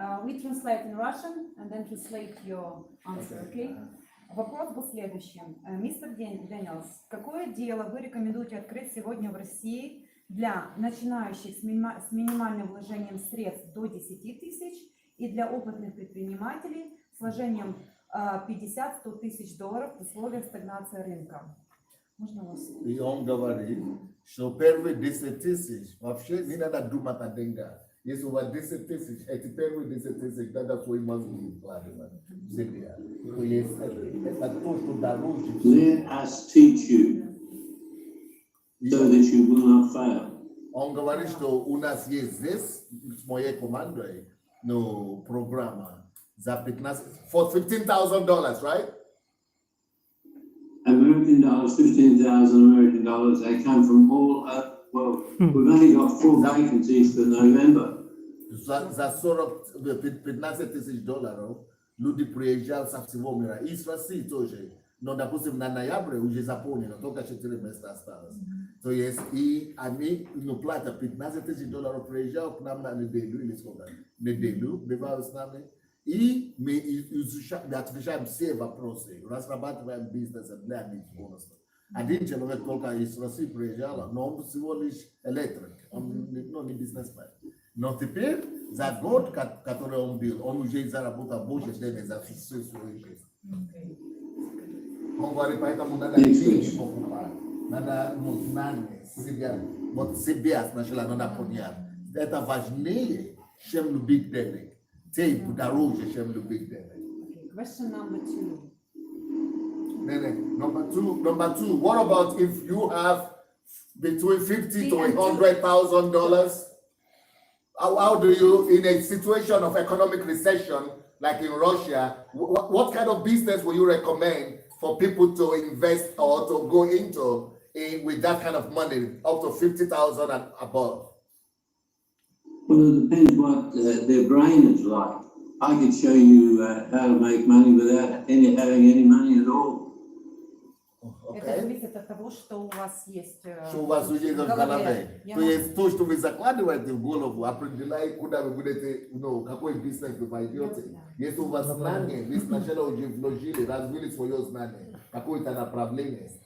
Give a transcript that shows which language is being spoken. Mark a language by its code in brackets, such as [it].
[en] We translate in Russian and then translate your answer, okay? [ru] Вопрос был следующим. Мистер Дениелс, какое дело вы рекомендуете открыть сегодня в России для начинающих с минимальным вложением средств до 10 тысяч и для опытных предпринимателей с вложением $50-100 тысяч в условиях стагнации рынка? Можно вас? И он говорит, что первые 10 тысяч вообще не надо думать о деньгах. Если у вас 10 тысяч, эти первые 10 тысяч надо свои мозги вкладывать в себя. То есть это то, что дороже. [en] Let us teach you so that you will not fail. [ru] Он говорит, что у нас есть здесь, с моей командой, программа за 15, [en] for $15,000, right? American dollars, $15,000 American dollars. They come from all over. Well, we've only got 4 vacancies for November. [ru] За 15 тысяч долларов люди приезжают со всего мира. И с России тоже. Но, допустим, на ноябре уже заполнено, только 4 места осталось. То есть, и они платят 15 тысяч долларов, приезжают к нам на неделю, или сколько? Неделю, бывают с нами. И мы отвечаем все вопросы, разрабатываем бизнес для них бонусов. Один человек только из России приезжал, но он всего лишь электрик, он не бизнесмен. Но теперь за год, который он был, он уже заработал больше денег за всю свою жизнь. Он говорит, поэтому надо деньги покупать, надо знания себя, вот себя сначала надо понять. Это важнее, чем любить денег. Ты дороже, чем любить денег. [en] Question number 2. Number two, what about if you have between $50,000 to $100,000? How do you, in a situation of economic recession, like in Russia, what kind of business will you recommend for people to invest or to go into with that kind of money, up to $50,000 and above? Well, it depends what their brain is like. I could show you how to make money without having any money at all. [ru] Это зависит от того, что у вас есть Что у вас уже в голове. То есть то, что вы закладываете в голову, определяет, куда вы будете, какой бизнес вы пойдете. Если у вас знания, вы сначала уже вложили, развили свое знание, какое-то направление.